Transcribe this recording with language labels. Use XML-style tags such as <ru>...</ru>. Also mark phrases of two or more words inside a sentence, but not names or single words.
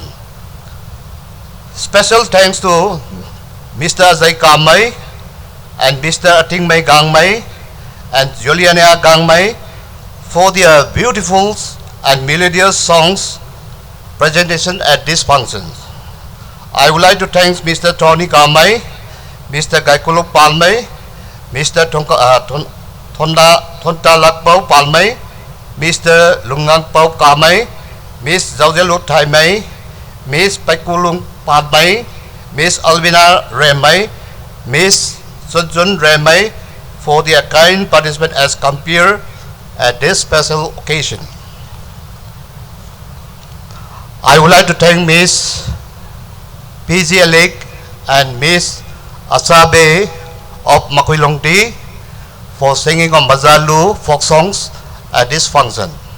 <en>Special thanks to Mr. Zai Kamai and Mr. Atingmai Gangmai and Juliana Gangmai for their beautiful and melodious songs presentation at this function. I would like to thank Mr. Tony Kamai, Mr. Gaikuluk Palmai, Mr. Thonta Lakpau Palmai, Mr. Lungang Pau Kamai, Miss Zaudelut Thaimai, Miss Paikulung Palmai, Miss Alvina Remai, Miss Sunjun Remai for their kind participation as compared at this special occasion. I would like to thank Miss PG Alek and Miss Asabe of Makuilongti for singing on Bazalu folk songs at this function.</en>